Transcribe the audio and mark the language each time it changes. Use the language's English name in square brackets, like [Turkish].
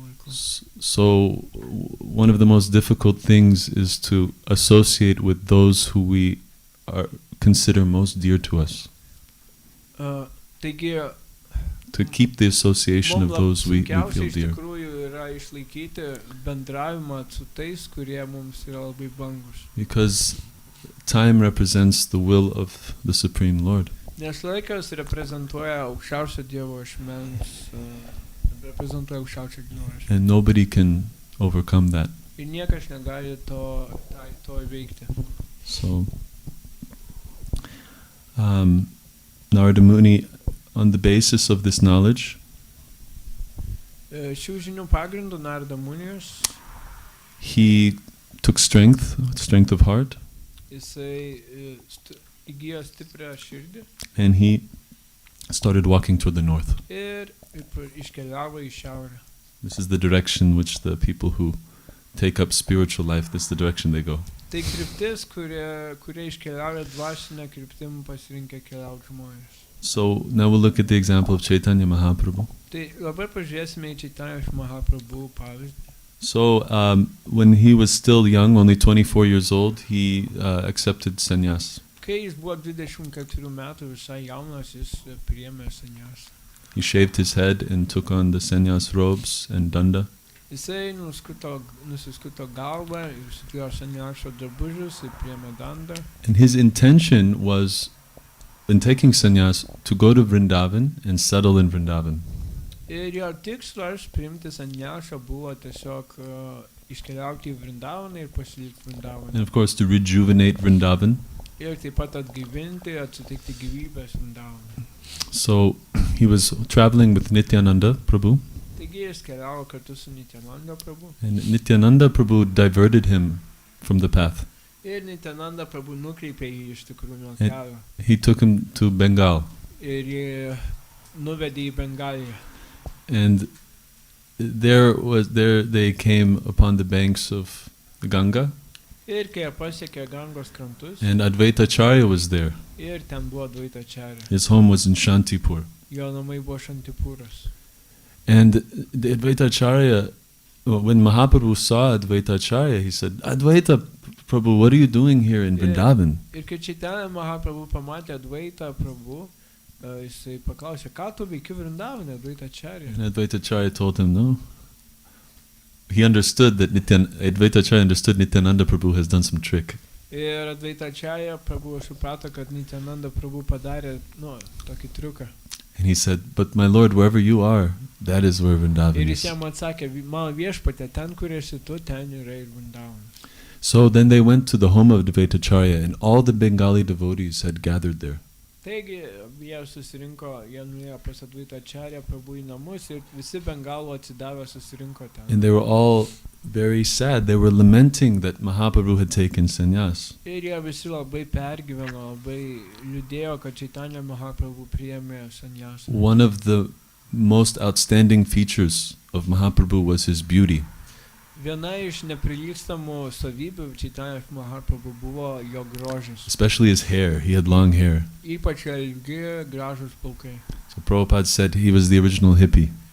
[English] So one of the most difficult things is to associate with those who we consider most dear to us. To keep the association of those we feel dear. [Lithuanian] išlaikyti bendravimą su tais, kurie mums yra labai brangus. [English] Because time represents the will of the Supreme Lord. [Lithuanian] Nes laikas reprezentuoja aukščiausio Dievo ašmens, reprezentuoja aukščiausio Dievo ašmens. [English] And nobody can overcome that. [Lithuanian] Ir niekas negali to įveikti. [English] So, Narada Muni, on the basis of this knowledge, [Lithuanian] Šių žinių pagrindų Narada Munijus, [English] he took strength of heart, [Lithuanian] jisai įgijo stiprią širdį [English] and he started walking toward the north. [Lithuanian] ir iškeliavo į šiaurę. [English] This is the direction which the people who take up spiritual life, this is the direction they go. [Lithuanian] Tai kryptis, kurie iškeliauja dvasinę kryptim pasirinkę keliauti žmonės. [English] So now we'll look at the example of Chaitanya Mahaprabhu. [Lithuanian] Tai labai pažiūrėsime į Chaitanya Mahaprabhu pavyzdį. [English] So when he was still young, only 24 years old, he accepted sannyas. [Lithuanian] Kai jis buvo 24 metų visai jaunas, jis priėmė sannyasą. [English] He shaved his head and took on the sannyas robes and danda. [Lithuanian] Jisai nusiskuto galvą ir užsidėjo sannyasą drabužius ir priėmė dandą. [English] And his intention was, in taking sannyas, to go to Vrindavan and settle in Vrindavan. [Lithuanian] Ir jo tikslas priimti sannyasą buvo tiesiog iškeliauti į Vrindavaną ir pasilikti Vrindavaną. [English] And of course to rejuvenate Vrindavan. [Lithuanian] Ir taip pat atgaivinti, suteikti gyvybės Vrindavaną. [English] So he was traveling with Nityananda Prabhu. [Lithuanian] Taigi jis keliavo kartu su Nityananda Prabhu. [English] And Nityananda Prabhu diverted him from the path. [Lithuanian] Ir Nityananda Prabhu nukreipė jį iš tikrųjų nuo kelio. [English] He took him to Bengal. [Lithuanian] Ir jį nuvedė į Bengaliją. [English] And there they came upon the banks of the Ganga. [Lithuanian] Ir kai jie pasiekė Gangos krantus, [English] And Advaitacharya was there. [Lithuanian] ir ten buvo Advaitacharya. [English] His home was in Shantipur. [Lithuanian] Jo namai buvo Shantipūras. [English] And the Advaitacharya, when Mahaprabhu saw Advaitacharya, he said, Advaita Prabhu, what are you doing here in Vrindavan? [Lithuanian] Ir kai Chaitanya Mahaprabhu pamatė Advaita Prabhu, jisai paklausė, ką tu veiki Vrindavane, Advaitacharya? [English] And Advaitacharya told him, no. He understood that Advaitacharya understood Nityananda Prabhu has done some trick. [Lithuanian] Ir Advaitacharya Prabhu suprato, kad Nityananda Prabhu padarė, tokį triuką. [English] And he said, but my Lord, wherever you are, that is where Vrindavan [Lithuanian] Ir [English] is. [Lithuanian] jis jam atsakė, mano viešpatė, ten, kur esi tu, ten yra ir Vrindavanas. [English] So then they went to the home of Advaitacharya, and all the Bengali devotees had gathered there. [Lithuanian] Taigi, jie susirinko, jie nuėjo pas Advaitacharya Prabhu į namus ir visi Bengalų atsidavę susirinko ten. [English] And they were all very sad. They were lamenting that Mahaprabhu had taken sannyas. [Lithuanian] Ir jie visi labai pergyveno, labai liūdėjo, kad Chaitanya Mahaprabhu priėmė sannyasą. [English] One of the most outstanding features of Mahaprabhu was his beauty. [Lithuanian] Viena iš neprilygstamų savybių Chaitanya Mahaprabhu buvo jo grožis. [English] Especially his hair. He had long hair. [Lithuanian] Ypač ilgi, gražus plaukai. [English] So Prabhupada said he was the original hippie.